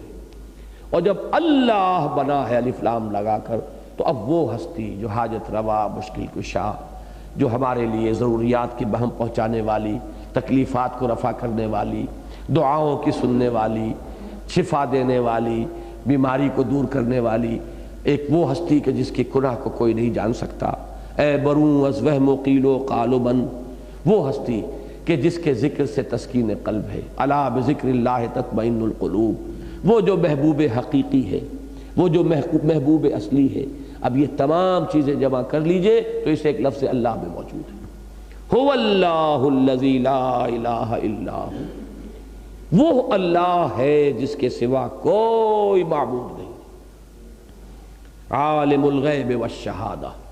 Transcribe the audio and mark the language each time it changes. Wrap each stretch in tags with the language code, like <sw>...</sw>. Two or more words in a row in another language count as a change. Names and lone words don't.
<ur>اور جب اللہ بنا ہے الف لام لگا کر، تو اب وہ ہستی جو حاجت روا، مشکل کشا، جو ہمارے لیے ضروریات کی بہم پہنچانے والی، تکلیفات کو رفع کرنے والی، دعاؤں کی سننے والی، شفا دینے والی، بیماری کو دور کرنے والی، ایک وہ ہستی کہ جس کی کنہ کو کوئی نہیں جان سکتا،</ur> <fa>اے بروں از وہم و قیل و قال و من،</fa> <ur>وہ ہستی کہ جس کے ذکر سے تسکین قلب ہے،</ur> <ar>الا بذکر اللہ تطمئن القلوب،</ar> <ur>وہ جو محبوب حقیقی ہے، وہ جو محبوب اصلی ہے۔ اب یہ تمام چیزیں جمع کر لیجئے تو اسے ایک لفظ اللہ میں موجود ہے۔</ur> <ar>هو اللہ الذی لا الہ الا ہو،</ar> <ur>وہ اللہ ہے جس کے سوا کوئی معبود نہیں،</ur> <ar>عالم الغیب والشہادہ۔</ar>